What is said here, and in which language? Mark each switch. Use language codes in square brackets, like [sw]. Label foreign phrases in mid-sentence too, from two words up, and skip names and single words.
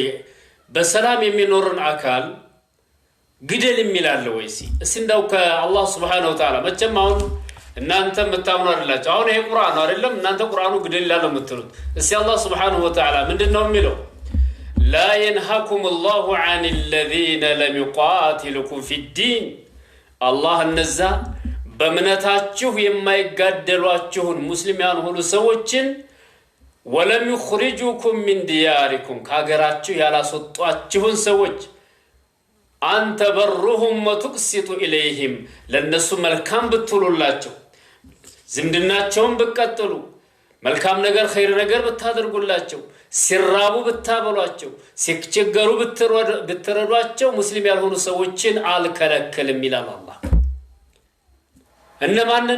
[am] በሰላም የሚኖርን አካል ግደል የሚል አለ ወይ? እስኪ እንደው ከአላህ [ar] سبحانه وتعالى [am] መቼም አሁን እናንተ የምታምኑ አይደላችሁ። አሁን ይሄ ቁርአን ነው አይደለም? እናንተ ቁርአኑ ግደል ይላል የምትሉት። እስኪ አላህ [ar] سبحانه وتعالى [am] ምንድነው የሚለው? [ar] لا ينهاكم الله عن الذين لم يقاتلوكم في الدين [am] አላህ እነዛ በእምነታችሁ የማይጋደሏችሁን ሙስሊም ያልሆኑ ሰዎችን [ar] ولم يخرجوكم من دياركم [am] ከሀገራችሁ ያላስወጧችሁን ሰዎች [ar] أن تبروهم وتقسطوا إليهم [am] ለነሱ መልካም ብትሉላቸው ዝምድናቸውን ብትቀጥሉ መልካም ነገር ኸይር ነገር ብታደርጉላቸው ሲራቡ ብታበሏቸው ሲቸገሩ ብትረዷቸው ሙስሊም ያልሆኑ ሰዎችን አልከለከልም ይላል አላህ። እነማንን?